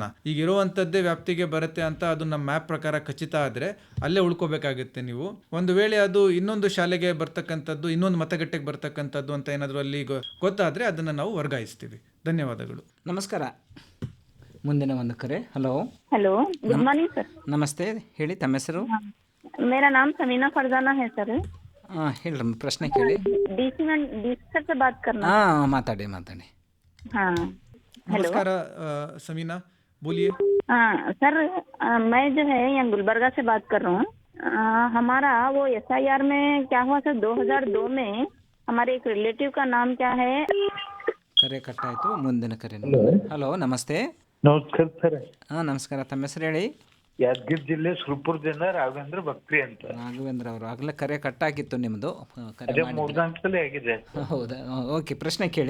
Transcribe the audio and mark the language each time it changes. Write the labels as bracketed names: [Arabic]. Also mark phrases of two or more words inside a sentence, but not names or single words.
[Kannada] ಈಗ ಇರುವಂತದ್ದೇ ವ್ಯಾಪ್ತಿಗೆ ಬರುತ್ತೆ ಅಂತ ಅದು ನಮ್ಮ ಮ್ಯಾಪ್ ಪ್ರಕಾರ ಖಚಿತ ಆದ್ರೆ ಅಲ್ಲೇ ಉಳ್ಕೋಬೇಕಾಗುತ್ತೆ ನೀವು. ಒಂದು ವೇಳೆ ಅದು ಇನ್ನೊಂದು ಶಾಲೆಗೆ ಬರ್ತಕ್ಕಂಥದ್ದು, ಇನ್ನೊಂದು ಮತಗಟ್ಟೆಗೆ ಬರ್ತಕ್ಕಂಥದ್ದು ಅಂತ ಏನಾದರೂ ಅಲ್ಲಿ ಗೊತ್ತಾದ್ರೆ ಅದನ್ನ ನಾವು ವರ್ಗಾಯಿಸ್ತೀವಿ. ಧನ್ಯವಾದಗಳು. ನಮಸ್ಕಾರ. ಮುಂದಿನ ಒಂದು ಕರೆ. ಹಲೋ. [English] Hello, good morning sir. [Kannada] ನಮಸ್ತೆ, ಹೇಳಿ ತಮ್ಮ ಹೆಸರು? [Hindi] मेरा नाम समीना फरजाना है सर. [Kannada] ಹಾಂ ಹೇಳ್ರಿ, ಪ್ರಶ್ನೆ ಕೇಳಿ. [Hindi] डीसी सर से बात करना. [Kannada] ಹಾಂ ಮಾತಾಡಿ. [Hindi] हाँ हेलो. नमस्कार समीना, बोलिए. हाँ सर, मैं जो है यहाँ गुलबर्गा से बात कर रहा हूँ. हमारा वो SIR में क्या हुआ सर, 2002 में हमारे एक रिलेटिव का नाम क्या है. [Kannada] ಕರೆ ಕಟ್ಟಾಯಿತು. ಮುಂದಿನ ಕರೆ. ಹಲೋ, ನಮಸ್ತೆ. ನಮಸ್ಕಾರ ಸರ್. ಹಾಂ ನಮಸ್ಕಾರ, ತಮ್ಮ ಹೆಸರು ಹೇಳಿ? ಯಾದಗಿರಿ ಜಿಲ್ಲೆ ಸುರಪುರದಿಂದ ರಾಘವೇಂದ್ರ ಬಕ್ರಿ ಅಂತ. ರಾಘವೇಂದ್ರ ಅವರು, ಆಗಲೇ ಕರೆ ಕಟ್ಟಾಗಿತ್ತು ನಿಮ್ಮದು. ಅದೇ 3-4 ಸಲ ಆಗಿದೆ. ಹೌದಾ? ಓಕೆ, ಪ್ರಶ್ನೆ ಕೇಳಿ.